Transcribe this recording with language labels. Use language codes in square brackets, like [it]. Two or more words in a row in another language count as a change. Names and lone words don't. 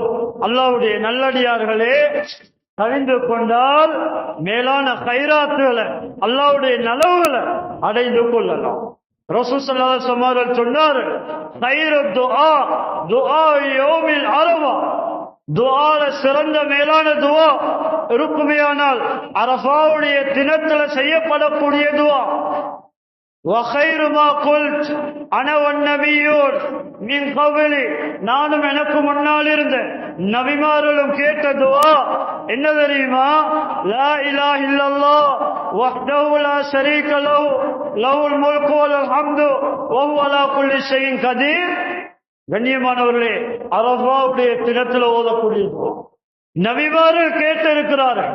[ta] அல்லாஹ்வுடைய நல்லடியார்களே, தவிர்ந்து கொண்டால் மேலான கைராத்துகளை, அல்லாஹ்வுடைய நலவுகளை அடைந்து கொள்ளலாம். ரசூல் [ar] صلى الله عليه وسلم [ta] அவர்கள் சொன்னார், [ar] خير دعاء دعاء يوم عرفة, [ta] துஆல சிறந்த மேலான துஆ இருக்குமேயானால் அரஃபாவுடைய தினத்துல செய்யப்படக்கூடிய துஆ. [ar] وَخَيْرُ مَا قُلْتُ أَنَا وَالنَّبِيُّونَ مِنْ قَبْلِي, [ta] நானும் எனக்கு முன்னால் இருந்த நபிமார்களும் கேட்ட துஆ என்ன தெரியுமா? [ar] لا إله إلا الله وحده لا شريك له له الملك والحمد وهو على كل شيء قدير. [ta] கண்ணியமானவர்களே, அரஃபாவுடைய தினத்தில் ஓதக்கூடிய துஆ நபிமார்கள் கேட்டிருக்கிறார்கள்.